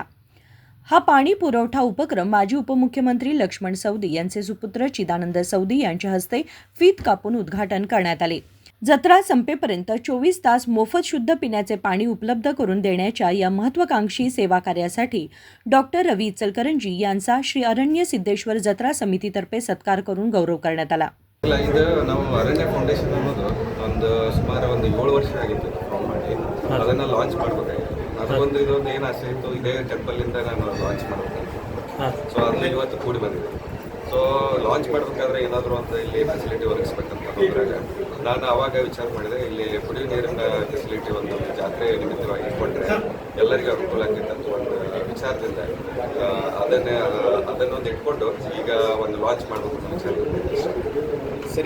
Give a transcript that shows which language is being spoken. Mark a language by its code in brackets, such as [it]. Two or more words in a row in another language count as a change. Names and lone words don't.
[mr] हा पाणी पुरवठा उपक्रम माजी उपमुख्यमंत्री लक्ष्मण सवदी यांचे सुपुत्र चिदानंद सवदी यांच्या हस्ते फीत कापून उद्घाटन करण्यात आले। जत्रा संपेपर्यंत 24 तास मोफत शुद्ध पिण्याचे पाणी उपलब्ध करून देण्याच्या या महत्त्वाकांक्षी सेवा कार्यासाठी डॉक्टर रवी इचलकरंजी यांचा श्री अरण्य सिद्धेश्वर जत्रा समितीतर्फे सत्कार करून गौरव करण्यात आला। [kn] ನಾವು ಅರಣ್ಯ ಫೌಂಡೇಶನ್ ಅನ್ನೋದು ಸುಮಾರು 7 ವರ್ಷ ಆಗಿತ್ತು ಫಾರ್ಮ್ ಮಾಡಿ ಅದನ್ನು ಲಾಂಚ್ ಮಾಡಬೇಕಾಗಿತ್ತು। ಅದೊಂದು ಇದೊಂದು ಏನು ಆಸೆ ಇತ್ತು, ಇದೇ ಟೆಂಪಲಿಂದ ನಾನು ಲಾಂಚ್ ಮಾಡಬೇಕಾಗಿತ್ತು। ಸೊ ಅದನ್ನ ಇವತ್ತು ಕೂಡಿ ಬಂದಿದೆ। ಸೊ ಲಾಂಚ್ ಮಾಡಬೇಕಾದ್ರೆ ಏನಾದರೂ ಅಂತ ಇಲ್ಲಿ ಫೆಸಿಲಿಟಿ ಒದಗಿಸ್ಬೇಕಂತ ಹೋದಾಗ ನಾನು ಆವಾಗ ವಿಚಾರ ಮಾಡಿದೆ, ಇಲ್ಲಿ ಕುಡಿಯುವ ನೀರಿನ ಫೆಸಿಲಿಟಿ ಒಂದು ಜಾತ್ರೆ ನಿಮಿತ್ತವಾಗಿ ಇಟ್ಕೊಂಡ್ರೆ ಎಲ್ಲರಿಗೂ ಅನುಕೂಲ ಆಗ್ತಿತ್ತು ಅಂತ ಒಂದು ವಿಚಾರದಿಂದ ಅದನ್ನೊಂದು ಇಟ್ಕೊಂಡು ಈಗ ಒಂದು ಲಾಂಚ್ ಮಾಡಬೇಕು ಅಂತ ವಿಚಾರ ಸರಿ।